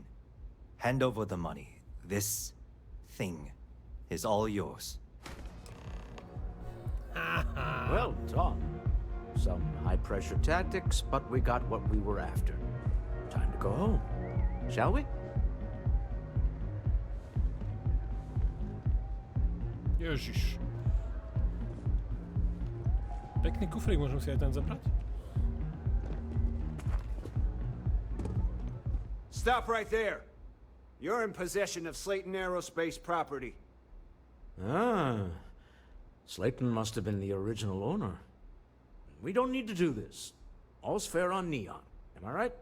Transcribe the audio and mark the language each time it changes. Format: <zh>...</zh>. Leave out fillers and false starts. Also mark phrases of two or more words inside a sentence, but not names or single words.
<en>Hand over the money. This thing is all yours. Well done. Some high-pressure tactics, but we got what we were after. Time to go home. Shall we?</en> <sk>Ježiš. Pekný kufrík, môžem si aj ten zabrať?</sk> <en>Stop right there. You're in possession of Slayton Aerospace property. Ah. Slayton must have been the original owner. We don't need to do this. All's fair on Neon. Am I right?</en>